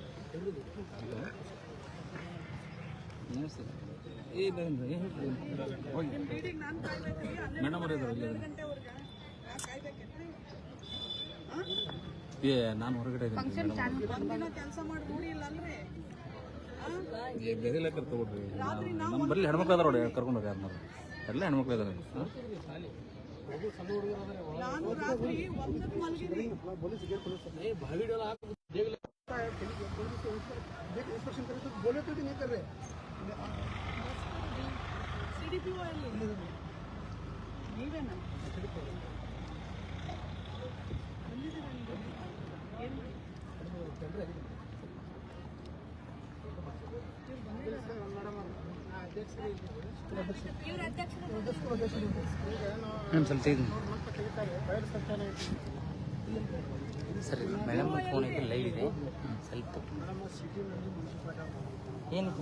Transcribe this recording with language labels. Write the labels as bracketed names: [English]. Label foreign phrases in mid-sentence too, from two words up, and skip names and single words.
[Kannada] ನಾನು ಹೊರಗಡೆ ಕೆಲಸ ಮಾಡಿ ರೂಢಿ ಇಲ್ಲ ಅಲ್ರಿ ಬೇರೆ ಕರ್ಕೊಬಿಡ್ರಿ ನಮ್ಮ ಬರಲಿ ಹೆಣ್ಮಕ್ಳು ಅದಾರ ನೋಡಿ ಕರ್ಕೊಂಡು ಹೋಗಿ ಯಾರನ್ನಾರು ಎಲ್ಲ ಹೆಣ್ಮಕ್ಳು ಇದಾರೆ ನಾನು ರಾತ್ರಿ 1ಕ್ಕೆ ಮಲಗಿರಿ [Hindi] इंस्पेक्शन करे तो बोले तो नहीं कर रहे [Kannada] ಸಿಡಿಪಿಒ ಅಲ್ಲಿ ನೀವೇನಾ ಸ್ವಲ್ಪ ಇದು ಸರಿ ಮೇಡಮ್ ಫೋನ್ ಐತೆ ಲೈವ್ ಇದೆ ಸ್ವಲ್ಪ ಏನಿದೆ